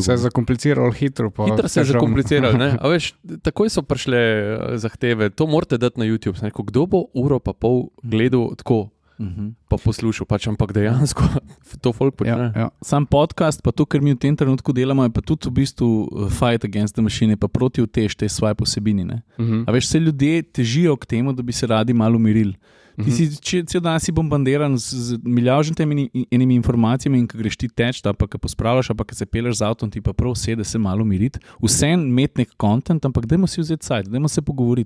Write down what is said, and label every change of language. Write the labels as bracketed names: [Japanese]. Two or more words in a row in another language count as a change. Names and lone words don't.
[Slovenian] Se je zakompliciralo hitro. Hitro se je zakompliciralo. Ne? A veš, takoj so prišle zahteve, to morate dati na YouTube. Sem rekel, kdo bo uro pa pol gledal tako, pa poslušal, pač, ampak dejansko to folk počne. Ja. Sam podcast, pa to, kar mi v tem trenutku delamo, je pa tudi v bistvu [English] fight against the machine, [Slovenian] pa proti utež te svoje posebini. A veš, se ljudje težijo k temu, da bi se radi malo umirili. Ti si cel dan si bombardiran z milijontimi enimi informacijami in ko greš ti teč, pa ko pospravljaš, pa ko se peleš z avtom, ti pa prav sede se malo umiriti. Vsem imeti nek content, ampak dajmo si vzeti sajt, dajmo se pogovoriti.